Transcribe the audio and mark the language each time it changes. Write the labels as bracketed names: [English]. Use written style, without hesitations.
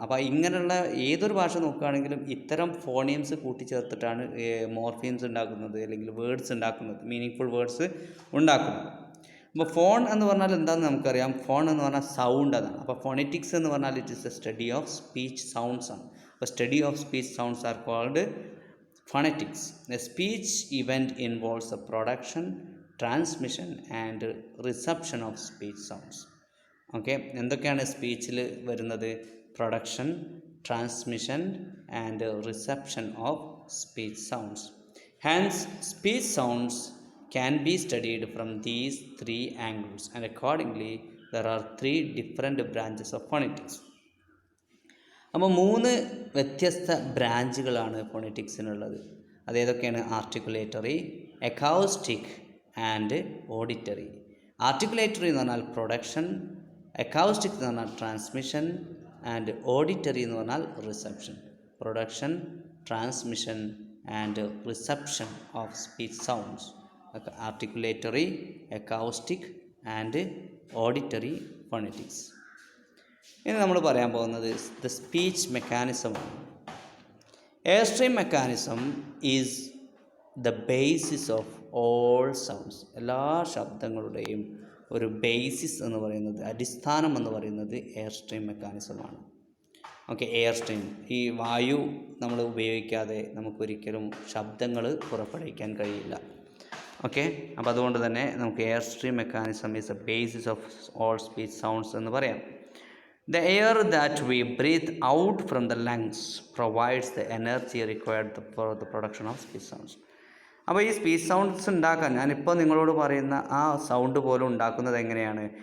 [Malayalam] അപ്പോൾ ഇങ്ങനെയുള്ള ഏതൊരു ഭാഷ നോക്കുകയാണെങ്കിലും ഇത്തരം ഫോണീംസ് കൂട്ടിച്ചേർത്തിട്ടാണ് മോർഫീംസ് ഉണ്ടാക്കുന്നത്, അല്ലെങ്കിൽ വേർഡ്സ് ഉണ്ടാക്കുന്നത്, മീനിങ് ഫുൾ വേർഡ്സ് ഉണ്ടാക്കുന്നത്. അപ്പോൾ ഫോൺ എന്ന് പറഞ്ഞാൽ എന്താണെന്ന് നമുക്കറിയാം. ഫോൺ എന്ന് പറഞ്ഞാൽ സൗണ്ട് എന്നാണ്. [English] അപ്പോൾ ഫോണറ്റിക്സ് [Malayalam] എന്ന് പറഞ്ഞാൽ [English] It is a study of speech sounds ആണ്. അപ്പോൾ study of speech sounds are called phonetics. A speech event involves the production, transmission and reception of speech sounds. Okay, [Malayalam] എന്തൊക്കെയാണ് സ്പീച്ചിൽ വരുന്നത്? [English] Production, transmission and reception of speech sounds. Hence, speech sounds can be studied from these three angles, and accordingly there are three different branches of phonetics. [Malayalam] അപ്പോൾ 3 വ്യത്യസ്ത ബ്രാഞ്ചുകളാണ് ഫോണറ്റിക്സിനുള്ളത്. അതേതൊക്കെയാണ്? [English] Articulatory, acoustic and auditory. Articulatory [Malayalam] എന്ന് പറഞ്ഞാൽ [English] Production, acoustic എന്ന് പറഞ്ഞാൽ transmission and auditory എന്ന് പറഞ്ഞാൽ reception. Production, transmission and reception of speech sounds. Articulatory, acoustic and auditory phonetics. [Malayalam] ഇനി നമ്മൾ പറയാൻ പോകുന്നത് [English] The speech മെക്കാനിസമാണ്. Air stream mechanism is the basis of all sounds. [Malayalam] എല്ലാ ശബ്ദങ്ങളുടെയും ഒരു ബേസിസ് എന്ന് പറയുന്നത്, അടിസ്ഥാനം എന്ന് പറയുന്നത് air stream മെക്കാനിസമാണ്. Okay, air stream, ഈ വായു നമ്മൾ ഉപയോഗിക്കാതെ നമുക്കൊരിക്കലും ശബ്ദങ്ങൾ പുറപ്പെടുവിക്കാൻ കഴിയില്ല. [English] okay, [Malayalam] അപ്പോൾ അതുകൊണ്ട് തന്നെ നമുക്ക് [English] Air stream mechanism is the basis of all speech sounds എന്ന് പറയാം. The air that we breathe out from the lungs provides the energy required for the production of speech sounds. [Malayalam] അപ്പോൾ ഈ സ്പീച്ച് സൗണ്ട്സ് ഉണ്ടാക്കാൻ ഞാനിപ്പോൾ നിങ്ങളോട് പറയുന്ന ആ sound പോലും ഉണ്ടാക്കുന്നത് എങ്ങനെയാണ്?